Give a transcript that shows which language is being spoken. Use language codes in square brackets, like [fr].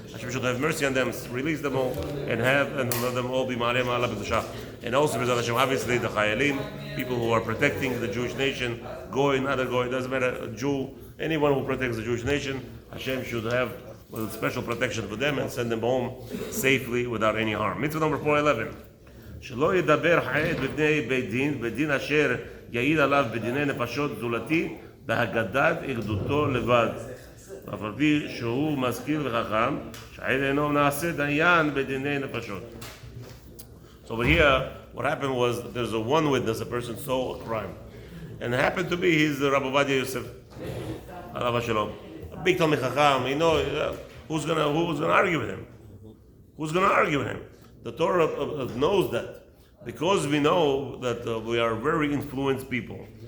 [en] Hashem should have mercy on them, release them all, and let them all be ma'aleh ma'ala b'dusha. And also, Bezrat Hashem, obviously the chayalim, people who are protecting the Jewish nation, goy, not a goy, doesn't matter, a Jew, anyone who protects the Jewish nation, Hashem should have special protection for them and send them home safely without any harm. Mitzvah number 411. [he] שלא ידבר חייד בפני בית דין, בית דין אשר יעיד עליו בדיני נפשות זולתי, בהגדת עדותו לבד. אף על פי שהוא משכיל וחכם, שהעד אינו נעשה דיין בדיני נפשות. [en] So over here, what happened was, there's a one witness, a person saw a crime. And it happened to be, he's the Rabbi Ovadia Yosef, alav hashalom. A big Talmid Chacham, you know, who's gonna argue with him? Who's gonna argue with him? The Torah knows that, because we know that we are very influenced people.